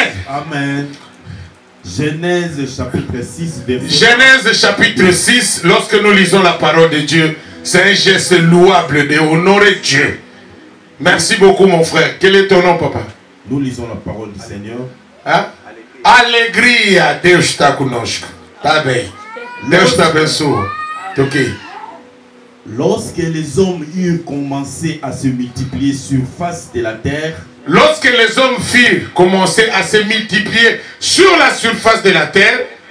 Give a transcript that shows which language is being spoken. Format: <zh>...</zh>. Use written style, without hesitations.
<fr>Amen. Genèse chapitre 6, verset. Genèse chapitre 6, lorsque nous lisons la parole de Dieu, c'est un geste louable d'honorer Dieu. Merci beaucoup, mon frère. Quel est ton nom, papa? Nous lisons la parole du Seigneur. Hein?</fr> <pt>Alegria, Deus está conosco. Tá bem. Deus está abençoe. Ok.</pt> <fr>Lorsque les hommes eurent commencé à se multiplier sur face de la terre, lorsque les hommes firent commencer à se multiplier sur la surface de la terre,</fr>